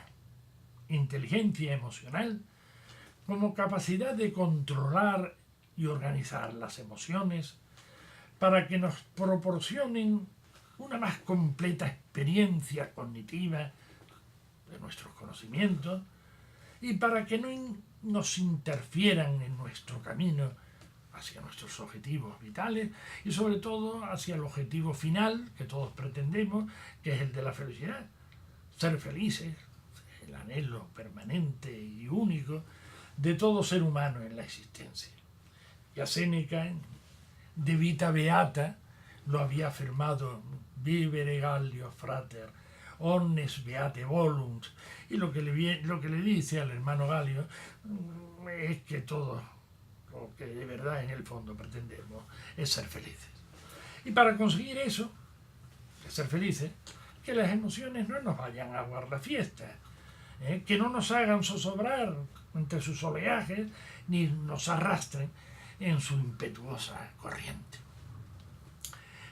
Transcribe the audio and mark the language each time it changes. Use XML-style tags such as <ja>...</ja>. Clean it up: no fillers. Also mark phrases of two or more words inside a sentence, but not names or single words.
<es>Inteligencia emocional como capacidad de controlar y organizar las emociones para que nos proporcionen una más completa experiencia cognitiva de nuestros conocimientos y para que no nos interfieran en nuestro camino hacia nuestros objetivos vitales y sobre todo hacia el objetivo final que todos pretendemos, que es el de la felicidad. Ser felices, el anhelo permanente y único de todo ser humano en la existencia. Ya Séneca, de Vita Beata, lo había afirmado,</es> <la>vivere Gallio frater, omnes beate volunt,</la> <es>y lo que le dice al hermano Galio es que todo lo que de verdad en el fondo pretendemos es ser felices. Y para conseguir eso, de ser felices, que las emociones no nos vayan a aguar la fiesta, que no nos hagan zozobrar entre sus oleajes, ni nos arrastren en su impetuosa corriente.</es>